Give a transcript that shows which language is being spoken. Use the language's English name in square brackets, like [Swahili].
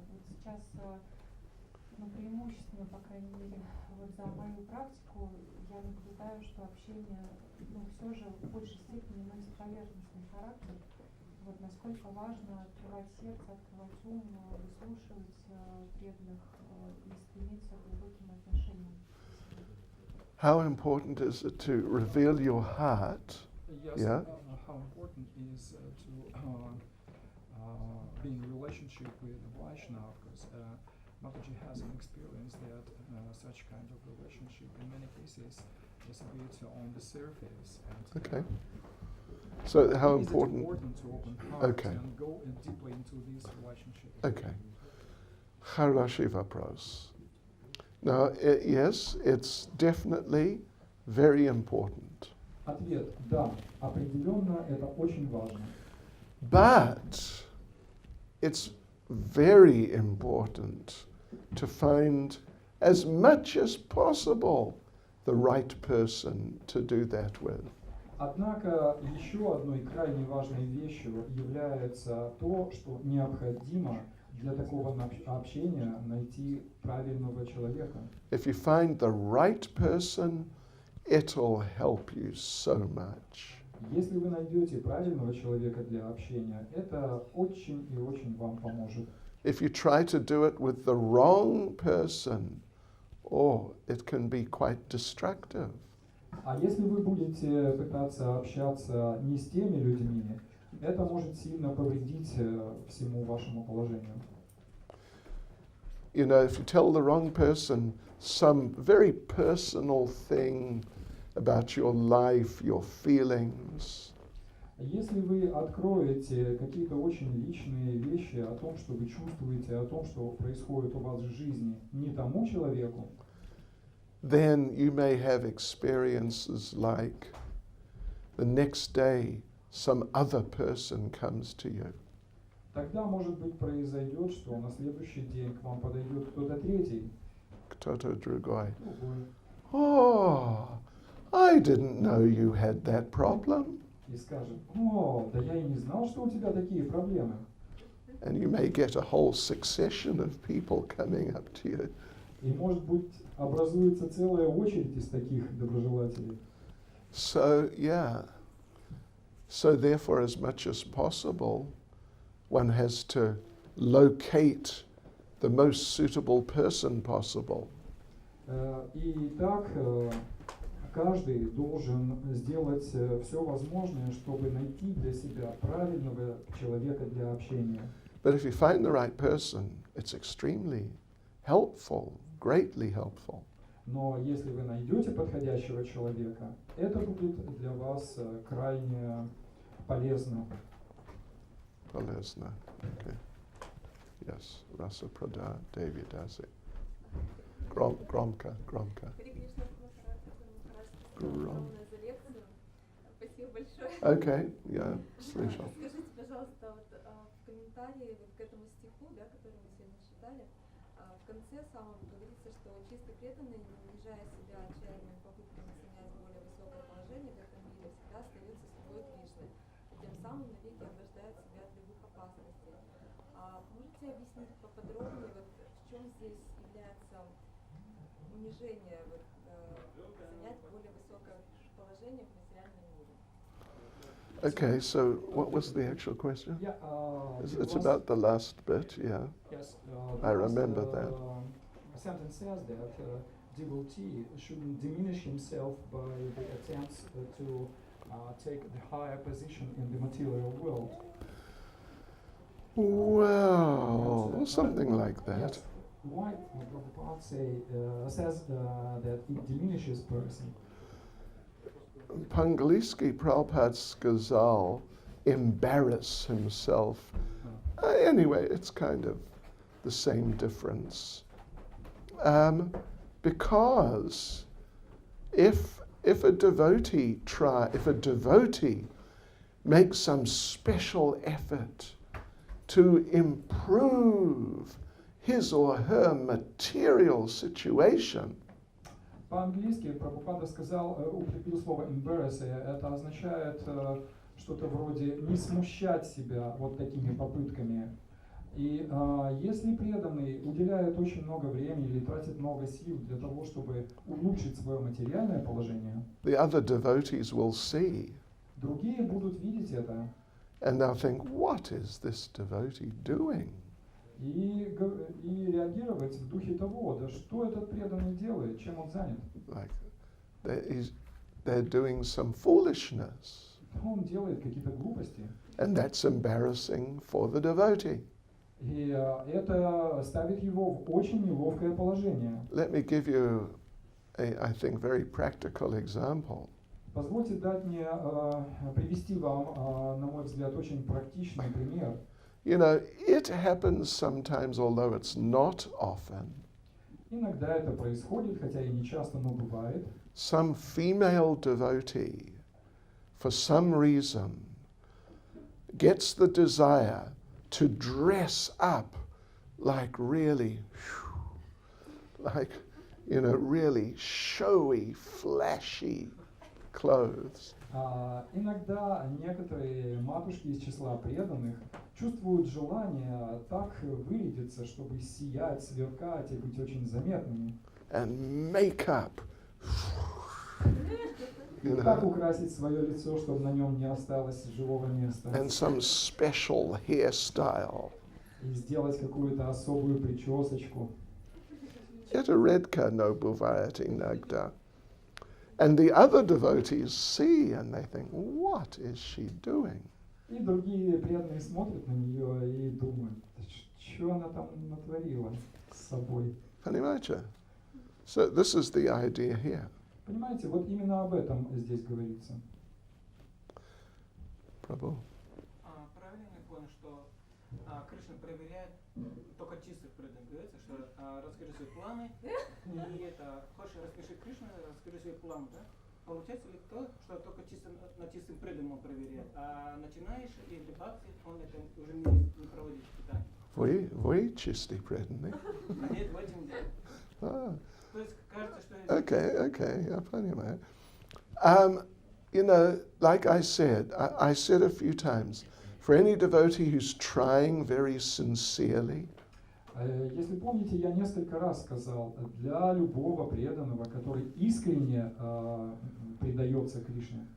[Russian] Вот сейчас, преимущественно, по крайней мере, вот за мою практику я наблюдаю, что общение, все же в большей степени носит поверхностный характер. Вот насколько важно открывать сердце, открывать ум, выслушивать преданных и стремиться к глубоким отношениям. [English] How important is it to reveal your heart? Yes, Yeah. How important is to be in relationship with Vaishnava, because Mataji has an experience that such kind of relationship in many cases is a bit on the surface. And Okay. So how is it important? important to open heart Okay. and go deeply into this relationship? Okay. Harashiva pros. Now, yes, it's definitely very important. [Russian] Ответ – да, определенно это очень важно. [English] But it's very important to find as much as possible the right person to do that with. [Russian] Однако еще одной крайне важной вещью является то, что необходимо для такого общения найти правильного человека. [English] If you find the right person, it'll help you so much. [Russian] Если вы найдете правильного человека для общения, это очень и очень вам поможет. [English] If you try to do it with the wrong person, it can be quite destructive. [Russian] А если вы будете пытаться общаться не с теми людьми, это может сильно повредить всему вашему положению. [English] You know, if you tell the wrong person some very personal thing about your life, your feelings, [Russian] Если вы откроете какие-то очень личные вещи о том, что вы чувствуете, о том, что происходит у вас в жизни, не тому человеку, [English] then you may have experiences like the next day some other person comes to you. [Russian] тогда, может быть, произойдет, что на следующий день к вам подойдет кто-то третий, Кто-то другой. другой, [English] Oh, I didn't know you had that problem. [Russian] и скажет: «О, да я и не знал, что у тебя такие проблемы». [English] And you may get a whole succession of people coming up to you. [Russian] И, может быть, образуется целая очередь из таких доброжелателей. [English] So, yeah. So, therefore, as much as possible, one has to locate the most suitable person possible. [Russian] И так каждый должен сделать все возможное, чтобы найти для себя правильного человека для общения. [English] But if you find the right person, it's extremely helpful, greatly helpful. [Russian] Но если вы найдете подходящего человека, это будет для вас крайне полезно. Полезно. [English] Okay. Yes, Rasa Prada, Devi Dasi. [Russian] Громко. Харе Кришна, Махарадж, Гром. огромное за лекцию. Спасибо большое. [English] Okay, yeah, [Russian] слышал. Скажите, пожалуйста, вот в комментарии вот к этому стиху, да, который мы сегодня читали, в конце самом говорится, что чисто преданный, не унижая себя отчаянными попытками занять более высокое положение в этом мире, всегда остается слугой Кришны, и тем самым навеки ограждает себя от любых опасностей. Можете объяснить поподробнее, вот в чем здесь является унижение, занять более высокое положение в материальном мире? [English] Okay, so what was the actual question? Yeah, It's about the last bit, yeah. Yes, I remember that. Sentence says that devotee shouldn't diminish himself by the attempts to take the higher position in the material world. Well, something like that. Yes. Why Prabhupada says that it diminishes person? Pangaliski Prabhupada's Ghazal, embarrass himself. Anyway, it's kind of the same difference. Because if a devotee makes some special effort to improve his or her material situation, [Russian] По-английски Прабхупада сказал, употребил слово embarrass, это означает что-то вроде не смущать себя вот такими попытками. И если преданный уделяет очень много времени или тратит много сил для того, чтобы улучшить свое материальное положение, [English] the other devotees will see. [Russian] другие будут видеть это. [English] And they'll think, what is this devotee doing? [Russian] И реагировать в духе того, да что этот преданный делает, чем он занят. [English] Like they're doing some foolishness. [Russian] Он делает какие-то глупости. [English] And that's embarrassing for the devotee. [Russian] И это ставит его в очень неловкое положение. [English] Let me give you I think, very practical example. [Russian] Позвольте дать мне привести вам, на мой взгляд, очень практичный пример. [English] You know, it happens sometimes, although it's not often. [Russian] Иногда это происходит, хотя и не часто, но бывает. [English] Some female devotee, for some reason, gets the desire to dress up like really, really showy, flashy clothes. [Russian] Иногда некоторые матушки из числа преданных чувствуют желание так вырядиться, чтобы сиять, сверкать и быть очень заметными. [English] And makeup. You [Russian] Как [English] know, [Russian] украсить свое лицо, чтобы на нем не осталось живого места. [English] and some special hairstyle. [Russian] И сделать какую-то особую причесочку. Yet a redka no buvayati nagda. [English] And the other devotees see and they think, what is she doing? [Russian] И другие преданные смотрят на нее и думают, что она там натворила с собой. Понимаете? [English] So this is the idea here. [Russian] Понимаете, вот именно об этом здесь говорится. Prabhu. Правильно я понял, что Кришна проверяет только чистых преданных. Говорится, что расскажи свои планы, и это, хочешь распиши Кришну, расскажи свои планы, да? Получается ли то, что только чисто на чистым преданным он проверяет, а начинаешь или бхакти, он это уже не проводит испытания? Вы чистый преданный. Нет, в этом дело. То есть кажется, что это... Okay, я понимаю. [English] You know, like I said a few times, for any devotee who's trying very sincerely, [Russian] Если помните, я несколько раз сказал, для любого преданного, который искренне предается Кришне,